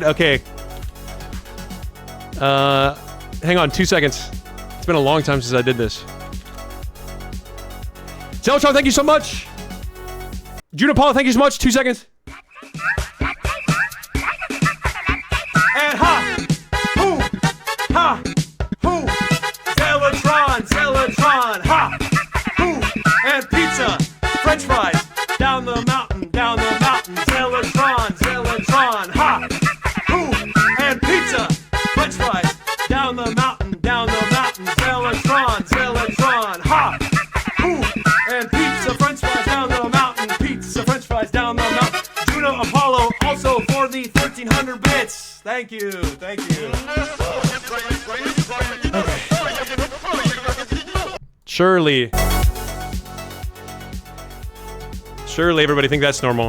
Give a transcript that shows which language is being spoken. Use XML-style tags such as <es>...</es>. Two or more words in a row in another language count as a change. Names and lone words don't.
<en>Okay. Hang on, 2 seconds. It's been a long time since I did this. Zeltron, thank you so much. Juno Apollo, thank you so much. 2 seconds. And ha! Hoo! Ha! Hoo! Zelotron, ha! Hoo! And pizza, French fries, down the mountain, Zelotron, ha! Hoo! And pizza, French fries, down the mountain, Zelotron, ha! Hoo! And pizza, French fries, down the mountain, Juno Apollo, also for the 1,300 bits. Thank you. Okay. Surely, everybody think that's normal.</en>